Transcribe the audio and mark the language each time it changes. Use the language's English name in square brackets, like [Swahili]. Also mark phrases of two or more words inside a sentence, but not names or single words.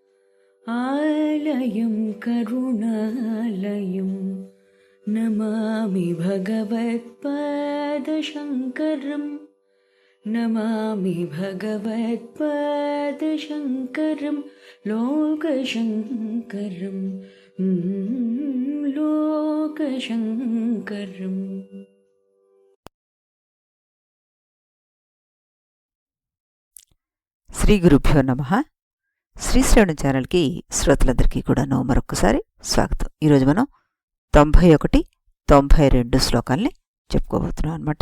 [Sanskrit] आलयं करुणालयम् नमामि भगवत्पादशङ्करम् नमामि भगवत्पादशङ्करं लोकशङ्करं लोकशङ्करम्. శ్రీ గురుభ్యో నమః. [Telugu] శ్రీశ్రవణ ఛానల్కి శ్రోతలందరికీ కూడాను మరొకసారి స్వాగతం. ఈరోజు మనం 91, 92 శ్లోకాల్ని చెప్పుకోబోతున్నాం అన్నమాట.